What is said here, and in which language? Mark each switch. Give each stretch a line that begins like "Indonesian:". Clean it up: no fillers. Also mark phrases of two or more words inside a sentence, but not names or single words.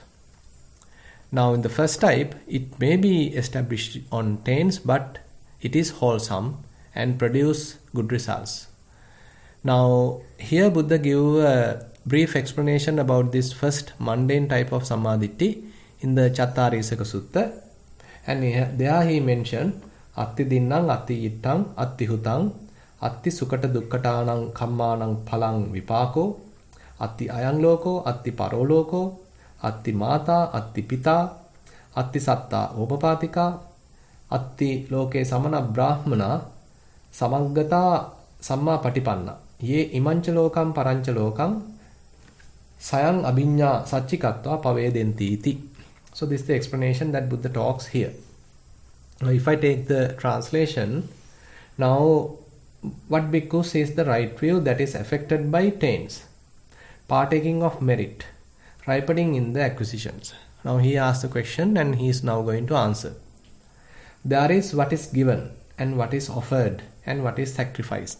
English: Now in the first type, it may be established on taints, but it is wholesome and produce good results. Now here Buddha give a brief explanation about this first mundane type of Sammaditthi in the Chattarisaka Sutta, and there he mentioned
Pali: Atti Dinnang, Atti Yittang, Atti Hutang, Atti Sukata Dukkatanang Kammanang Palang Vipako, Atti Ayang Loko, Atti Paroloko, Atti Mata, Atti Pita, Atti Satta Obapatika, Atti loke samana brahmana samaggata samma patipanna. Ye imancha lokam parancha lokam sayang abhinya satchikatva pavedenti iti.
English: So this is the explanation that Buddha talks here. Now if I take the translation, now what bhikkhu says the right view that is affected by taints, partaking of merit, ripening in the acquisitions. Now he asks the question and he is now going to answer. There is what is given and what is offered and what is sacrificed.